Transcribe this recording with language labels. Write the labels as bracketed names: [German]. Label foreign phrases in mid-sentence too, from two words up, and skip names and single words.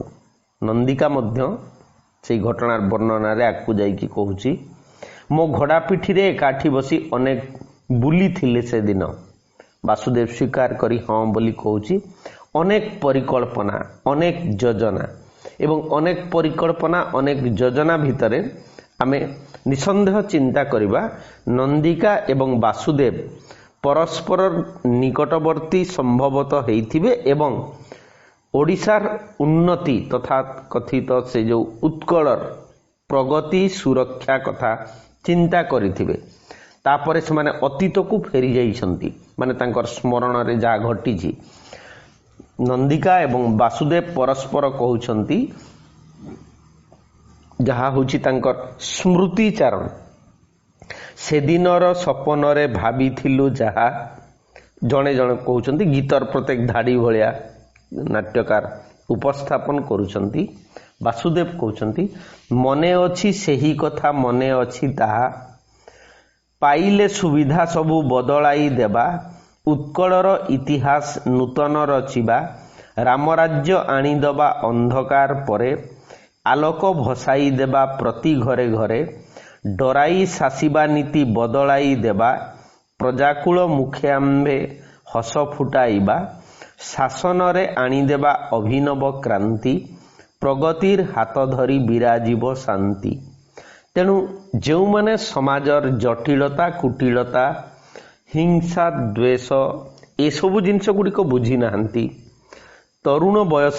[Odia] ନନ୍ଦିକା ମଧ୍ୟ ସେ ଘଟଣାର ବର୍ଣ୍ଣନା ରେ ଆଗକୁ ଯାଇକି କହୁଛି ମୋ ଘୋଡ଼ା ପିଠି ରେ ଏକାଠି ବସି ଅନେକ ବୁଲି ଥିଲେ ସେ ଦିନ। ବାସୁଦେବ ସ୍ୱୀକାର କରି ହଁ ବୋଲି କହୁଛି ଅନେକ ପରିକଳ୍ପନା ଅନେକ ଯୋଜନା ଏବଂ ଅନେକ ପରିକଳ୍ପନା ଅନେକ ଯୋଜନା ଭିତରେ ଆମେ ନିସନ୍ଦେହ ଚିନ୍ତା କରିବା ନନ୍ଦିକା ଏବଂ ବାସୁଦେବ ପରସ୍ପର ନିକଟବର୍ତ୍ତୀ ସମ୍ଭବତଃ ହେଇଥିବେ ଏବଂ ଓଡ଼ିଶାର ଉନ୍ନତି ତଥା କଥିତ ସେ ଯୋ ଉତ୍କଳର ପ୍ରଗତି ସୁରକ୍ଷା କଥା ଚିନ୍ତା କରିଥିବେ। ତାପରେ ସେ ମାନେ ଅତୀତକୁ ଫେରି ଯାଇଛନ୍ତି ମାନେ ତାଙ୍କର ସ୍ମରଣ ରେ ଯା ଘଟିଛି। ନନ୍ଦିକା ଏବଂ ବାସୁଦେବ ପରସ୍ପର କହୁଛନ୍ତି ଯାହା ହେଉଛି ତାଙ୍କର ସ୍ମୃତିଚାରଣ ସେ ଦିନର ସପନ ରେ ଭାବିଥିଲୁ ଯାହା ଜଣେ ଜଣେ କହୁଛନ୍ତି ଗୀତର ପ୍ରତ୍ୟେକ ଧାଡ଼ି ଭଳିଆ ନାଟ୍ୟକାର ଉପସ୍ଥାପନ କରୁଛନ୍ତି। ବାସୁଦେବ କହୁଛନ୍ତି ମନେ ଅଛି ସେହି କଥା ମନେ ଅଛି ତାହା ପାଇଲେ ସୁବିଧା ସବୁ ବଦଳାଇ ଦେବା ଉତ୍କଳର ଇତିହାସ ନୂତନ ରଚିବା ରାମରାଜ୍ୟ ଆଣିଦେବା ଅନ୍ଧକାର ପରେ ଆଲୋକ ଭସାଇ ଦେବା ପ୍ରତି ଘରେ ଘରେ ଡରାଇ ଶାସିବା ନୀତି ବଦଳାଇ ଦେବା ପ୍ରଜାକୁଳ ମୁଖେ ଆମ୍ବେ ହସ ଫୁଟାଇବା ଶାସନ ରେ ଆଣିଦେବା ଅଭିନବ କ୍ରାନ୍ତି ପ୍ରଗତିର ହାତ ଧରି ବିରାଜିବ ଶାନ୍ତି। ତେଣୁ ଯୋ ମାନେ ସମାଜର ଜଟିଳତା କୁଟିଳତା ହିଂସା ଦ୍ୱେଷ ଏ ସବୁ ଜିନିଷ ଗୁଡ଼ିକ ବୁଝି ନାହାନ୍ତି ତରୁଣ ବୟସ